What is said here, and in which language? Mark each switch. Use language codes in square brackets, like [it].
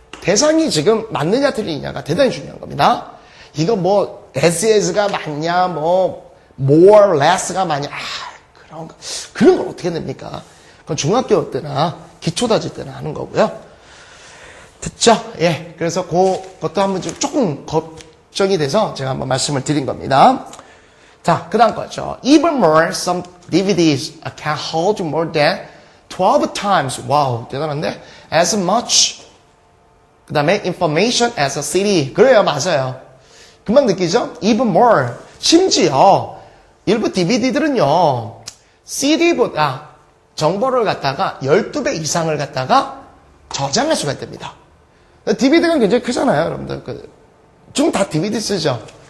[ko] 대상이 지금 맞느냐 틀리느냐가 대단히 중요한 겁니다. 이거 뭐 SS가 맞냐, 뭐 more, less가 맞냐, 그런 걸 어떻게 냅니까? 그건 중학교 때나 기초 다질 때나 하는 거고요. 됐죠? 예. 그래서 그것도 한번 조금 걱정이 돼서 제가 한번 말씀을 드린 겁니다. 자, 그 다음 거죠. [en] Even more, some DVDs can hold more than 12 times. [ko] 와우, 대단한데? As much. [en] 그 다음에 information as a CD. [ko] 그래요, 맞아요. 금방 느끼죠? Even more. 심지어 일부 DVD들은요, CD보다 정보를 갖다가 12배 이상을 갖다가 저장할 수가 있답니다. DVD가 굉장히 크잖아요, 여러분들. 지금 다 DVD 쓰죠?